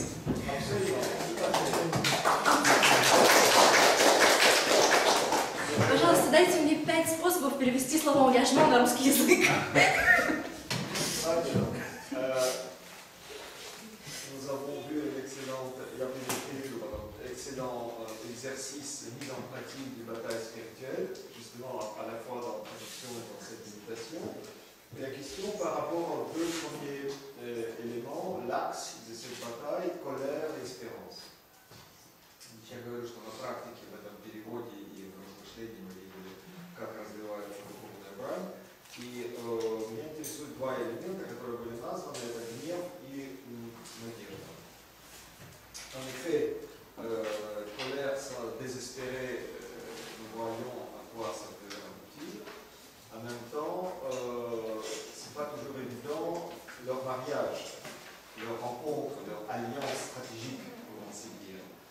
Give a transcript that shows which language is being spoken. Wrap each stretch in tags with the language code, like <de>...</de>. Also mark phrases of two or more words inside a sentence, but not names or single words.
<fr>Absolument.</fr> <ru>Пожалуйста, дайте мне 5 способов перевести слово «engagement» на русский язык.</ru> <fr>Nous avons vu excellent exercice de mise en pratique du bataille spirituelle, justement à la fois dans la traduction et dans cette méditation. Et la question par rapport aux deux premiers éléments, l'axe de cette bataille, colère et espérance.</fr> <ru>Я говорю, что на практике в этом переводе и в размышлении мы видели, как развивается духовная брань. И меня интересуют два элемента, которые были названы, это гнев и надежда.</ru> <fr>En effet, colère, ça, désespéré, nous voyons à quoi ça peut aboutir. En même temps, c'est pas toujours évident leur mariage, leur rencontre, leur alliance stratégique, pour ainsi dire.</fr>